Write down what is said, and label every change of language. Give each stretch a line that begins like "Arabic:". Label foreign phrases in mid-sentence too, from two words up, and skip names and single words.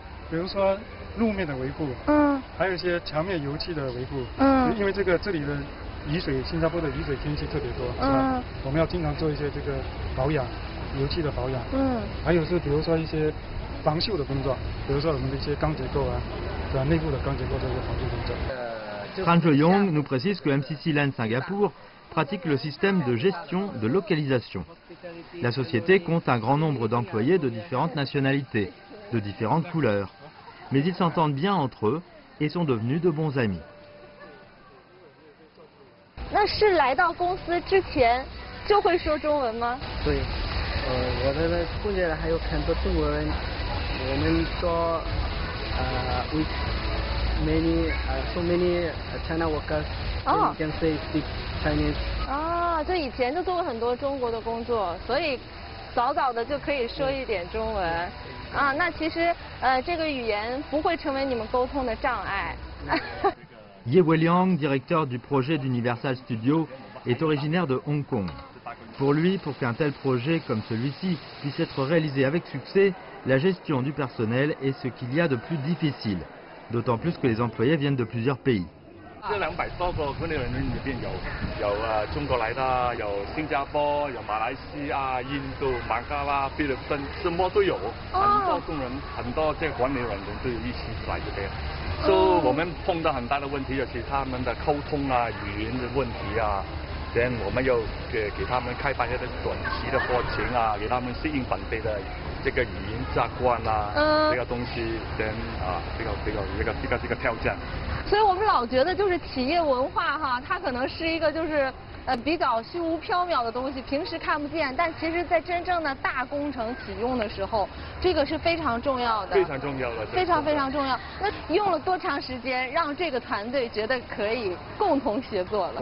Chinese: 比如说路面的维护，还有一些墙面油漆的维护，因为这里的雨水，新加坡的雨水天气特别多，是吧？我们要经常做一些这个保养，油漆的保养，还有是比如说一些防锈的工作，比如说我们的一些钢结构啊，对吧？内部的钢结构这个防锈工作。
French: Franz Young nous précise que MCC Land Singapour pratique le système de gestion de localisation. La société compte un grand nombre d'employés de différentes nationalités, de différentes couleurs, mais ils s'entendent bien entre eux et sont devenus de bons amis.
Chinese: 那是来到公司之前就会说中文吗？对，我的同学还有很多中国人，我们说
English: with many so many China workers can speak Chinese。
Chinese: 就以前就做过很多中国的工作，所以早早的就可以说一点中文。那其实这个语言不会成为你们沟通的障碍。
French: Ye Weliang, directeur du projet d'Universal Studios, est originaire de Hong Kong. Pour lui, pour qu'un tel projet comme celui-ci puisse être réalisé avec succès, la gestion du personnel est ce qu'il y a de plus difficile. D'autant plus que les employés viennent de plusieurs pays.
Chinese: 200 多個管理人員裏邊有中國來的，有新加坡，有馬來西亞、印度、孟加拉、菲律賓，什麼都有。很多工人，很多這個管理人員都一起來這邊。所以我們碰到很大的問題，就是他們的溝通啊、語言的問題啊。然後我們要給他們開辦一個短期的課程啊，給他們適應本地的這個語言習慣啊，這個東西，這個挑戰。所以我们老觉得就是企业文化哈，它可能是一个就是比较虚无缥缈的东西，平时看不见，但其实在真正的大工程启用的时候，这个是非常重要的。非常重要的。非常非常重要。那用了多长时间让这个团队觉得可以共同协作了？